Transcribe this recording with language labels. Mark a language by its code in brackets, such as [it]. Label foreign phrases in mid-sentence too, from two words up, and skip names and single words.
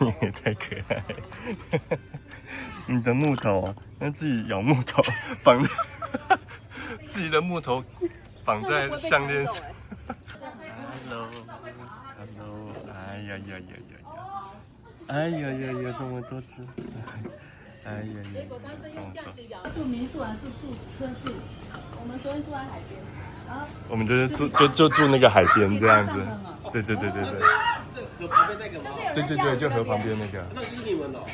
[zh] 你也太可愛了。你的木頭，那自己咬木頭，綁自己的木頭綁在項鏈上。Hello， 哎呀呀呀呀！哎呀呀呀，這麼多隻！哎呀呀！結果當時用價值搖。住民宿還是住車宿？我們昨天住在海邊。啊。我們就住那個海邊這樣子。對。河旁邊那個嗎？對，就河旁邊那個。那就是你們的。